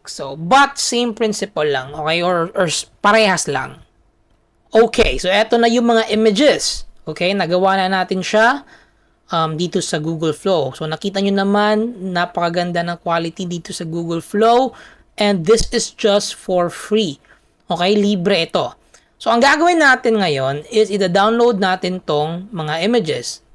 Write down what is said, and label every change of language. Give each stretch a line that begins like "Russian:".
English: So, but same principle lang, okay?
Filipino: Or parehas lang. Okay, so eto na yung mga images. Okay, nagawa na natin siya dito sa Google Flow. So, nakita nyo naman, napakaganda ng quality dito sa Google Flow.
English: And this is just for free.
Filipino: Okay, libre ito. So, ang gagawin natin ngayon is ida-download natin tong mga images.